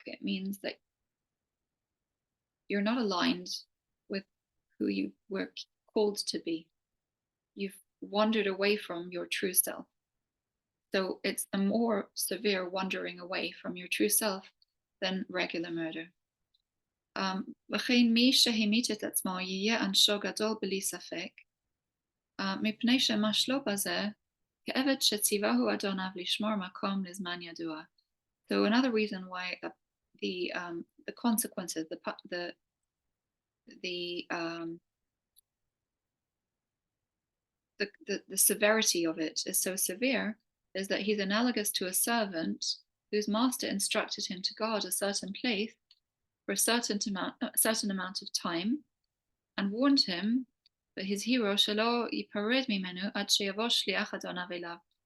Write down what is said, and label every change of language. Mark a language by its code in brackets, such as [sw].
[en] It means that you're not aligned with who you were called to be. You've wandered away from your true self. So it's a more severe wandering away from your true self than regular murder. [he] וכן מי שהמית את עצמו יהיה עונשו גדול בלי ספק, מפני שמשלו בזה כעבד שציווהו אדוניו לשמור מקום לזמן ידוע. [en] So another reason why the consequences, the severity of it is so severe is that he's analogous to a servant whose master instructed him to guard a certain place for a certain amount of time and warned him that his hero [he] shelo yipared mimenu ad sheyavo shliach adonav elav.